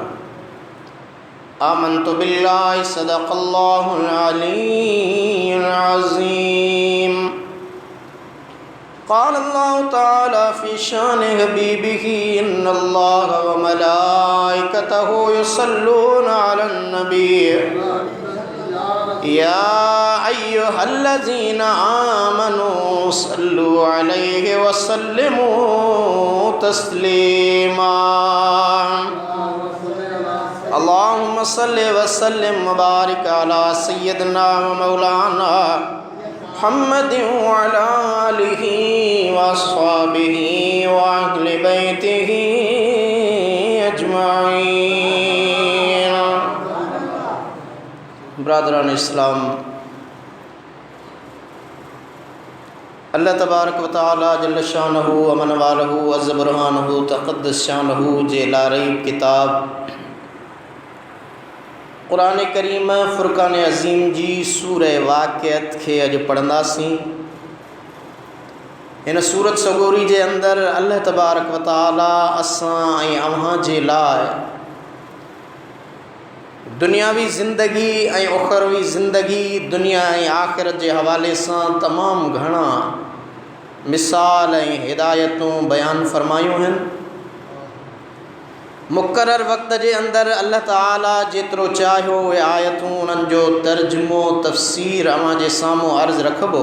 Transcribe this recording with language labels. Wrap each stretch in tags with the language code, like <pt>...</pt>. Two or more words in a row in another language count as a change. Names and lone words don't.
<ar>آمنت بالله صدق الله العلي العظيم. قال الله تعالى في شأن حبيبه إن الله و ملائكته يصلون على النبي يا أيها الذين آمنوا صلوا عليه و سلموا تسليما. اللهم صل و سلم و بارك على سيدنا و مولانا محمد و على آله و أصحابه و أهل بيته أجمعين.</ar> <sd>ब्रादरान इस्लाम,</sd> <ar>الله تبارك و تعالى جل شأنه و من واله عز برهانه تقدس شأنه</ar> <sd>जे लारैब किताब क़ुरान करीम फ़ुरक़ान अज़ीम जी सूरह वाक़िअत खे अॼु पढ़ंदासीं। इन सूरत सगोरी जे अंदरि</sd> <ar>الله تبارك و تعالى</ar> <sd>असां ऐं अव्हां जे लाइ दुनियावी ज़िंदगी ऐं उखरवी ज़िंदगी, दुनिया ऐं आख़िरत जे हवाले सां तमामु घणा मिसाल ऐं हिदायतूं बयानु फ़रमायूं आहिनि। मुक़रर वक़्त जे अंदरि अल्लाह ताला जेतिरो चाहियो उहे आयतूं उन्हनि जो तर्जुमो तफ़सीर अव्हां जे साम्हूं अर्ज़ रखबो।</sd>